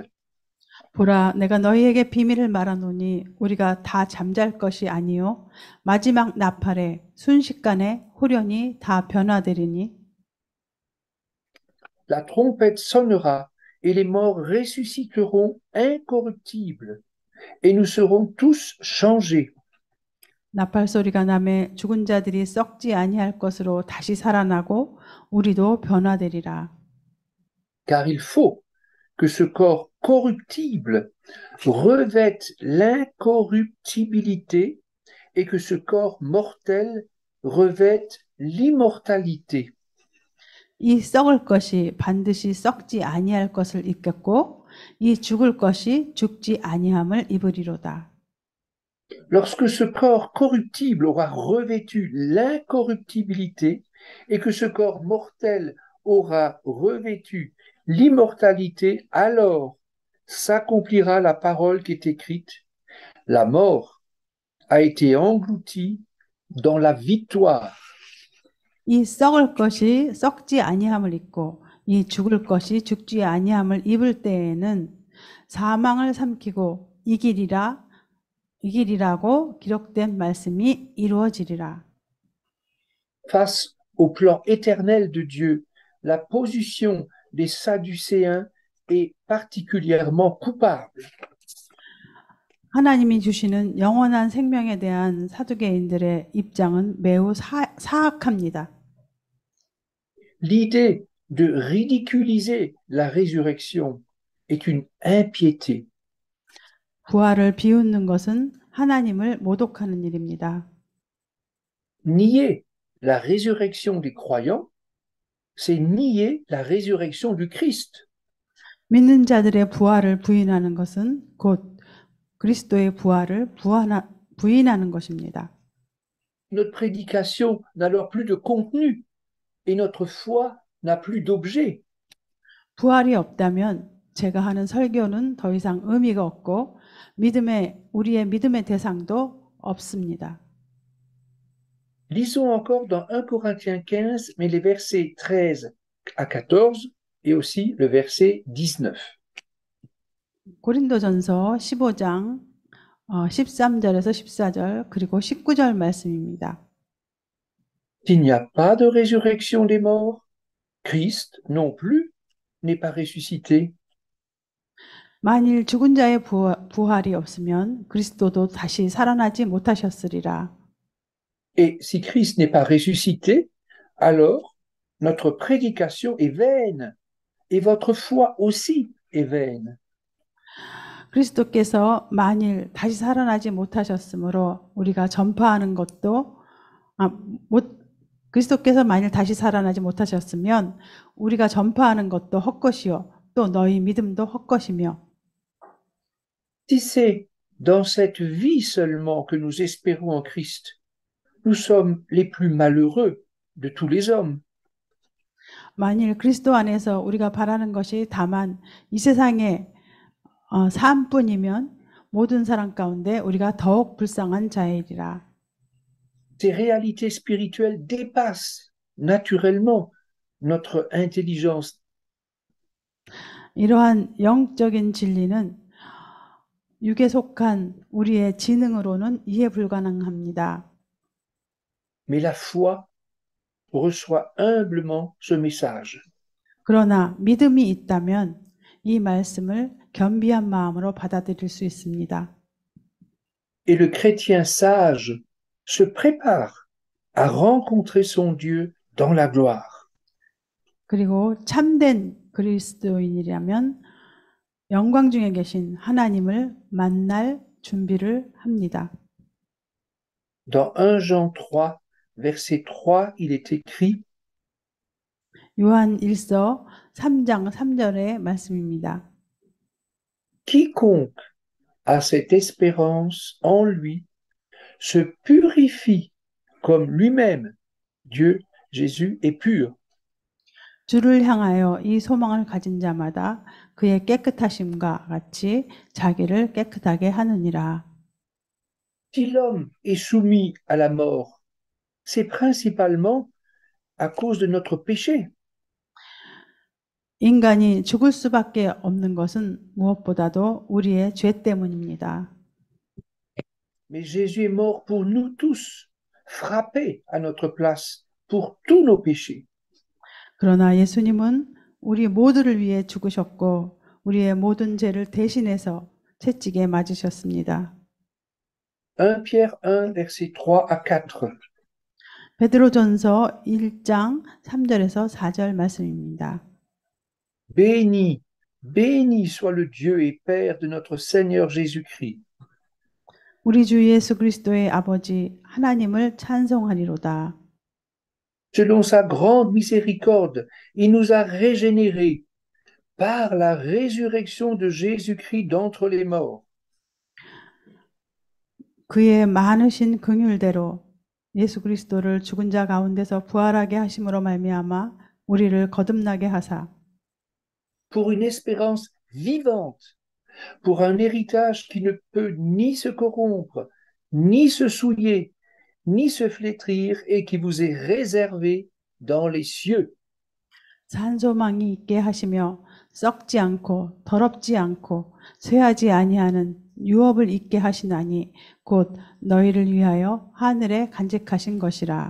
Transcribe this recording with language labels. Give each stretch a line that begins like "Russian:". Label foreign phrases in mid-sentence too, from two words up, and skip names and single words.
Korean: 보라, 내가 너희에게 비밀을 말하노니 우리가 다 잠잘 것이 아니요 마지막 나팔에 순식간에 후련히 다 변화되리니
French: La trompette sonnera et les morts ressusciteront incorruptibles et nous serons tous changés.
Korean: 나팔 소리가 나매 죽은 자들이 썩지 아니할 것으로 다시 살아나고 우리도 변화되리라.
French: Car il faut que ce corps corruptible revête l'incorruptibilité et que ce corps mortel revête l'immortalité.
Korean: 이 썩을 것이 반드시 썩지 아니할 것을 입겠고 이 죽을 것이 죽지 아니함을 입으리로다.
French: Lorsque ce corps corruptible aura revêtu l'incorruptibilité et que ce corps mortel aura revêtu l'immortalité, alors s'accomplira la parole qui est écrite. La mort a été engloutie dans la victoire.
Korean: 이 썩을 것이 썩지 아니함을 입고 이 죽을 것이 죽지 아니함을 입을 때에는 사망을 삼키고 이기리라고 기록된 말씀이 이루어지리라.
French: Face au plan éternel de Dieu, la position des Sadducéens est particulièrement coupable.
Korean: 하나님이 주시는 영원한 생명에 대한 사두개인들의 입장은 매우 사악합니다.
French: L'idée de ridiculiser la résurrection est une impiété.
Korean: 부활을 비웃는 것은 하나님을 모독하는 일입니다.
French: Nier la résurrection des croyants, c'est nier la résurrection du Christ.
Korean: 믿는 자들의 부활을 부인하는 것은 곧 그리스도의 부활을 부인하는 것입니다.
French: Notre prédication n'a alors plus de contenu et notre foi n'a plus d'objet.
Korean: 부활이 없다면 제가 하는 설교는 더 이상 의미가 없고 우리의 믿음의 대상도 없습니다.
French: Lisons encore dans 1 Corinthiens 15, mais les versets 13 à 14 et aussi le verset 19.
Korean: 고린도전서 15장 13절에서 14절 그리고 19절 말씀입니다.
French: S'il n'y a pas de résurrection des morts, Christ non plus n'est pas ressuscité.
Korean: 만일 죽은 자의 부활이 없으면 그리스도도 다시 살아나지 못하셨으리라.
French: Et si Christ n'est pas ressuscité, alors notre prédication est vaine et votre foi aussi est vaine.
Korean: 그리스도께서 만일 다시 살아나지 못하셨으므로 우리가 전파하는 것도 그리스도께서 만일 다시 살아나지 못하셨으면 우리가 전파하는 것도 헛것이요 또 너희 믿음도 헛것이며
French: Si c'est dans cette vie seulement que nous espérons en Christ, nous sommes les plus malheureux de tous les hommes.
Korean: 만일 그리스도 안에서 우리가 바라는 것이 다만 이 세상의 삶뿐이면 모든 사람 가운데 우리가 더욱 불쌍한 자이리라.
French: Ces réalités spirituelles dépassent naturellement notre intelligence.
Korean: 이러한 영적인 진리는 육에 속한 우리의 지능으로는 이해 불가능합니다.
French: Mais la foi reçoit humblement ce message.
Korean: 그러나 믿음이 있다면 이 말씀을 겸비한 마음으로 받아들일 수 있습니다.
French: Et le chrétien sage se prépare à rencontrer son Dieu dans la gloire.
Korean: 그리고 참된 그리스도인이라면 영광 중에 계신 하나님을 만날 준비를 합니다.
French: Dans 1 Jean 3, verset 3, il est écrit
Korean: 요한 1서 3장 3절의 말씀입니다.
French: Quiconque a cette espérance en lui se purifie comme lui-même, Dieu, Jésus, est pur.
Korean: 주를 향하여 이 소망을 가진 자마다 그의 깨끗하심과 같이 자기를 깨끗하게 하느니라.
French: Si l'homme est soumis à la mort, c'est principalement à cause de notre péché.
Korean: 인간이 죽을 수밖에 없는 것은 무엇보다도 우리의 죄 때문입니다.
French: Mais Jésus est mort pour nous tous, frappé à notre place pour tous nos péchés.
Korean: 그러나 예수님은 우리 모두를 위해 죽으셨고 우리의 모든 죄를 대신해서 채찍에 맞으셨습니다.
French: 1 Pierre 1, verset 3 à 4.
Korean: 베드로전서 1장 3절에서 4절 말씀입니다.
French: Béni, béni soit le Dieu et Père de notre Seigneur Jésus-Christ.
Korean: 우리 주 예수 그리스도의 아버지 하나님을 찬송하리로다.
French: Selon sa grande miséricorde, il nous a régénérés par la résurrection de Jésus-Christ d'entre les morts.
Korean: 그의 많으신 긍휼대로 예수 그리스도를 죽은 자 가운데서 부활하게 하심으로 말미암아 우리를 거듭나게 하사
French: Pour une espérance vivante, pour un héritage qui ne peut ni se corrompre, ni se souiller, ni se flétrir et qui vous est réservé dans les cieux.
Korean: 산소망이 있게 하시며 썩지 않고 더럽지 않고 쇠하지 아니하는 유업을 있게 하시나니 곧 너희를 위하여 하늘에 간직하신 것이라.